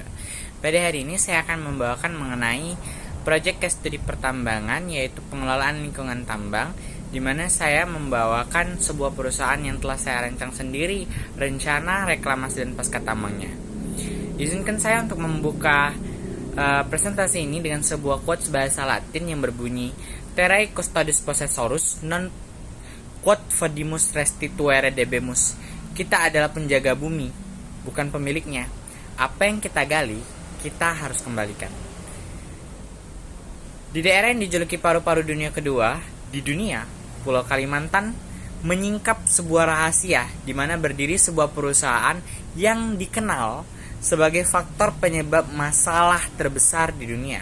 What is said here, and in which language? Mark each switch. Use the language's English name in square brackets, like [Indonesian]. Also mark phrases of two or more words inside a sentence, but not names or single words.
[Indonesian] Pada hari ini saya akan membawakan mengenai proyek [English] case studi [Indonesian] pertambangan, yaitu pengelolaan lingkungan tambang, di mana saya membawakan sebuah perusahaan yang telah saya rancang sendiri, rencana, reklamasi, dan pasca tambangnya. Izinkan saya untuk membuka presentasi ini dengan sebuah quotes bahasa Latin yang berbunyi [Latin] Terrae custodis possessorus non quod fodimus restituere debemus. [Indonesian] Kita adalah penjaga bumi, bukan pemiliknya. Apa yang kita gali, kita harus kembalikan. Di daerah yang dijuluki paru-paru dunia kedua di dunia, Pulau Kalimantan menyingkap sebuah rahasia di mana berdiri sebuah perusahaan yang dikenal sebagai faktor penyebab masalah terbesar di dunia.